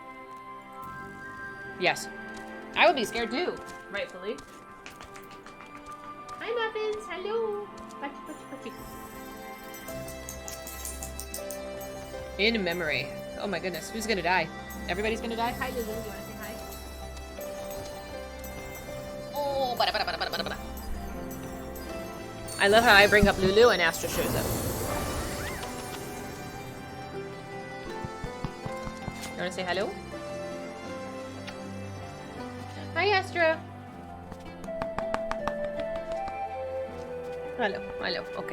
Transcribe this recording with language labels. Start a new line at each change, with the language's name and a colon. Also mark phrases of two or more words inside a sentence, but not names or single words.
English: Yes. I would be scared too, rightfully. Hi, Muffins. Hello. In memory. Oh my goodness. Who's gonna die? Everybody's gonna die? Hi, Lulu. You wanna say hi? Oh, bada, bada, bada, bada, bada, bada. I love how I bring up Lulu and Astra shows up. You wanna say hello? Hi, Astra. Hello, hello. Okay.